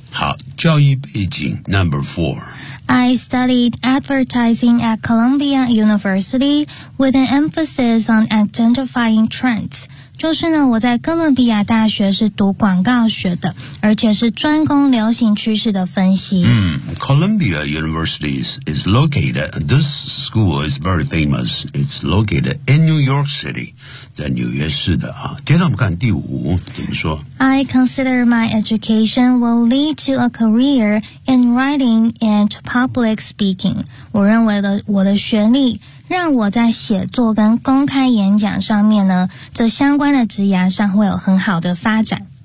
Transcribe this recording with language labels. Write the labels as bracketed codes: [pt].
[zh] 好教育背景 [en] number four。 I studied advertising at Columbia University with an emphasis on identifying trends. [zh] 就是呢，我在哥伦比亚大学是读广告学的，而且是专攻流行趋势的分析。 [en] 嗯， Columbia University is located, this school is very famous. It's located in New York City, [zh] 在纽约市的啊。接着我们看第五，怎么说？ [en] I consider my education will lead to a career in writing and public speaking. [zh] 我认为我的学历让我在写作跟公开演讲上面呢，这相关的职涯上会有很好的发展。